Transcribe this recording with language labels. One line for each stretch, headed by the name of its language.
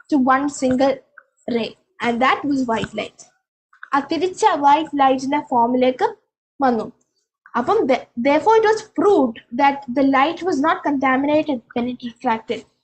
English: to one single ray, and that was white light.
Malayalam: ആ തിരിച്ച white ലൈറ്റിന്റെ ഫോമിലേക്ക് വന്നു.
English: അപ്പം therefore it was proved that the light was not contaminated when it refracted.